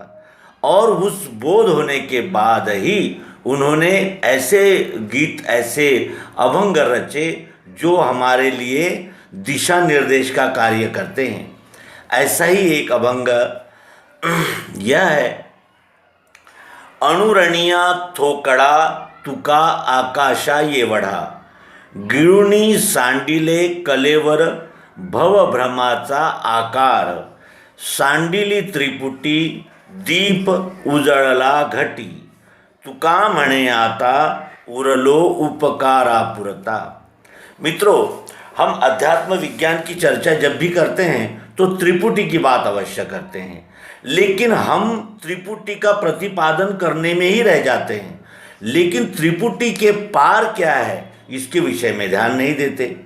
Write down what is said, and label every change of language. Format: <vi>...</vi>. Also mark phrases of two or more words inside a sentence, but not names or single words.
<hi>और उस बोध होने के बाद ही उन्होंने ऐसे गीत, ऐसे अभंग रचे जो हमारे लिए दिशा निर्देश का कार्य करते हैं। ऐसा ही एक अभंग यह है।</hi> <mr>अणुरणिया थोकड़ा तुका आकाशा ये वढा, गिळुनी सांडिले कलेवर भवभ्रमाचा आकार, सांडिली त्रिपुटी दीप उजळला घटी, तुका म्हणे आता उरलो उपकारापुरता।</mr> <hi>मित्रों, हम अध्यात्म विज्ञान की चर्चा जब भी करते हैं तो त्रिपुटी की बात अवश्य करते हैं, लेकिन हम त्रिपुटी का प्रतिपादन करने में ही रह जाते हैं। लेकिन त्रिपुटी के पार क्या है इसके विषय में ध्यान नहीं देते।</hi>